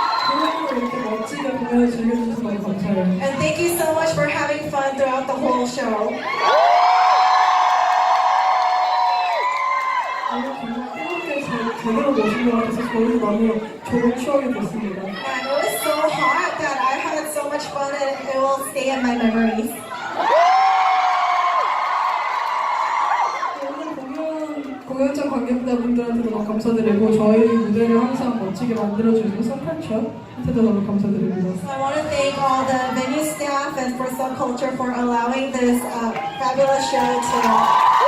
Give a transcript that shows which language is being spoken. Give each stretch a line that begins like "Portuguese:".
Korean: 공연도 이렇게 멋지게 공연을 즐겨주셔서 너무 감사해요.
English: And thank you so much for having fun throughout the whole show.
Korean: 오늘 정말 뜨겁게 잘 제대로 모신 것 같아서 저희도 너무 좋은 추억이 됐습니다.
English: And it was so hot that I had so much fun and it will stay in my memories.
Korean: 오늘 공연장 관객분들한테도 너무 감사드리고 저희 무대를 항상 멋지게 만들어주시고 선팔처한테도 너무 감사드립니다.
English: So I want to thank all the venue staff and for Subculture for allowing this fabulous show to.